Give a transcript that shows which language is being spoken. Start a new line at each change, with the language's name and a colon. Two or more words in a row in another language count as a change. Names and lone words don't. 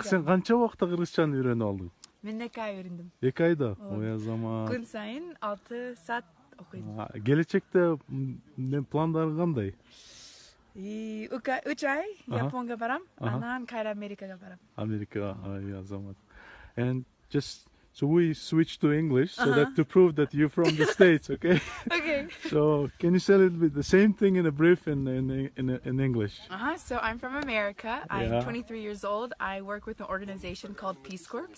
Kyrgyz: Сен канча убакытта кыргызчаны үйрөнүп алдың? Мен 2 ай өйрөндүм. 2 айда? Ой азамат. Күн сайын 6 саат окуйм. Келечекте пландарың кандай? 3 ай Японга барам, анан кайра Америкага барам. Америка, ай азамат.
English: And just so we switch to English so that to prove that you're from the States, okay? Okay. So can you say a little bit the same thing in a brief in English? So I'm from America. I'm Yeah. 23 years old. I work with an organization called Peace Corps.